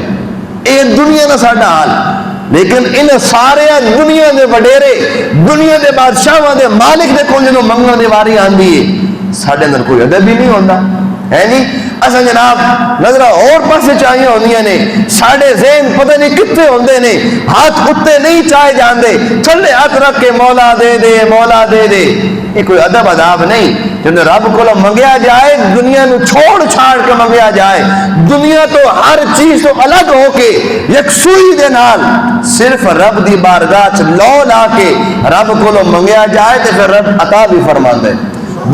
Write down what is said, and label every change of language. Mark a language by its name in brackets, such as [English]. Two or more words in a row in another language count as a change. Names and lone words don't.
[Punjabi] اے دنیا نہ ساڈا حال، لیکن ان سارے دنیا دے وڈیرے، دنیا دے بادشاہاں دے مالک دے کول جدوں منگن دی واری آندی ہے، ساڈے اندر کوئی ادب بھی نہیں ہوندا ہے جی۔ اصل جناب نظر اور پاسے چاہیے ہوندیاں نے، ساڑھے ذہن پتہ نہیں کتے ہوندے نے، ہاتھ کتے نہیں چاہے جاندے، تھلے ہاتھ رکھ کے مولا دے دے مولا دے دے، یہ کوئی ادب اداب نہیں۔ جب رب کو منگیا جائے، دنیا نو چھوڑ چھاڑ کے منگیا جائے، دنیا تو ہر چیز تو الگ ہو کے یکسوئی دے نال صرف رب دی بارگاہ چ لو لا کے رب کو منگیا جائے تو پھر رب عطا بھی فرماندا ہے۔